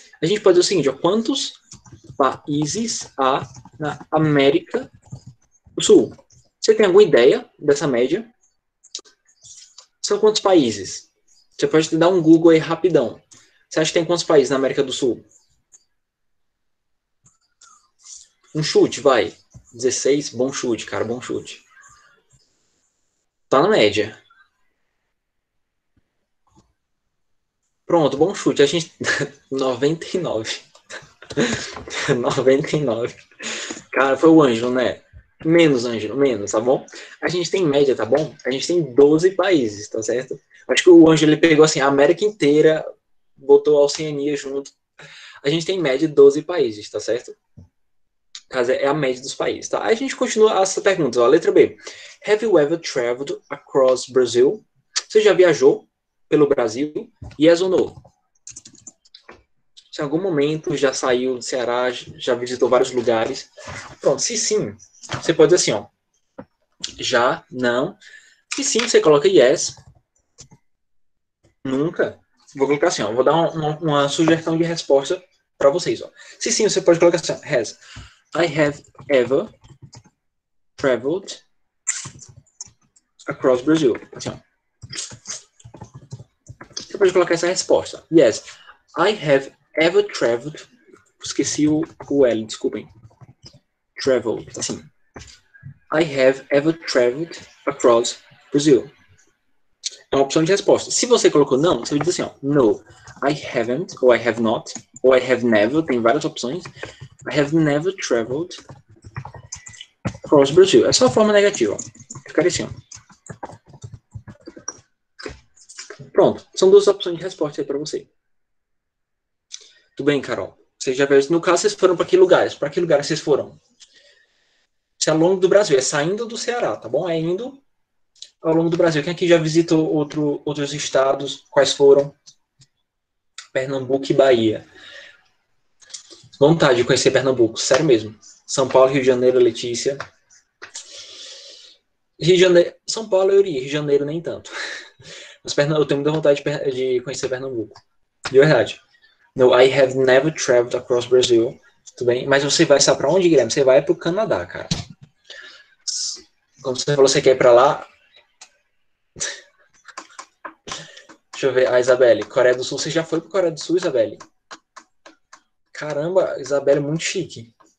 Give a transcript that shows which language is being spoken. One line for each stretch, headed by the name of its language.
Portuguese: A gente pode dizer o seguinte, ó, quantos países há na América do Sul? Você tem alguma ideia dessa média? São quantos países? Você pode dar um Google aí rapidão. Você acha que tem quantos países na América do Sul? Um chute, vai. 16, bom chute, cara, bom chute. Tá na média. Pronto, bom chute. A gente... 99. 99. Cara, foi o Ângelo, né? Menos, Ângelo, menos, tá bom? A gente tem média, tá bom? A gente tem 12 países, tá certo? Acho que o Ângelo ele pegou assim, a América inteira, botou a Oceania junto. A gente tem média de 12 países, tá certo? Caso é a média dos países, tá? Aí a gente continua essa pergunta, ó, letra B.
English: Have you ever traveled across Brazil?
Portuguese: Você já viajou pelo Brasil?
English: Yes or no?
Portuguese: Se em algum momento já saiu do Ceará, já visitou vários lugares. Pronto, se sim, você pode dizer assim, ó. Já, não. Se sim, você coloca yes. Nunca. Vou colocar assim, ó. Vou dar uma sugestão de resposta para vocês, ó. Se sim, você pode colocar assim, ó.
English: Has. I have ever traveled across Brazil.
Portuguese: Assim, ó. Você pode colocar essa resposta.
English: Yes, I have ever traveled.
Portuguese: Esqueci o L, desculpem.
English: Traveled, assim. I have ever traveled across Brazil.
Portuguese: É uma opção de resposta. Se você colocou não, você vai dizer assim, ó.
English: No, I haven't, ou I have not, ou I have never,
Portuguese: tem várias opções.
English: I have never traveled across Brazil.
Portuguese: É só a forma negativa, ó. Ficaria assim, ó. Pronto, são duas opções de resposta aí para você. Tudo bem, Carol? Vocês já viram, no caso, vocês foram para que lugares? Para que lugares vocês foram? Isso é ao longo do Brasil, é saindo do Ceará, tá bom? É indo ao longo do Brasil. Quem aqui já visitou outros estados? Quais foram? Pernambuco e Bahia. Vontade de conhecer Pernambuco, sério mesmo. São Paulo, Rio de Janeiro, Letícia. Rio de Janeiro, São Paulo eu iria, Rio de Janeiro nem tanto. Mas eu tenho muita vontade de conhecer Pernambuco. De verdade.
English: No, I have never traveled across Brazil.
Portuguese: Tudo bem? Mas você vai saber para onde, Guilherme? Você vai para o Canadá, cara. Como você falou, você quer ir para lá? Deixa eu ver. A Isabelle, Coreia do Sul. Você já foi para Coreia do Sul, Isabelle? Caramba, Isabelle é muito chique.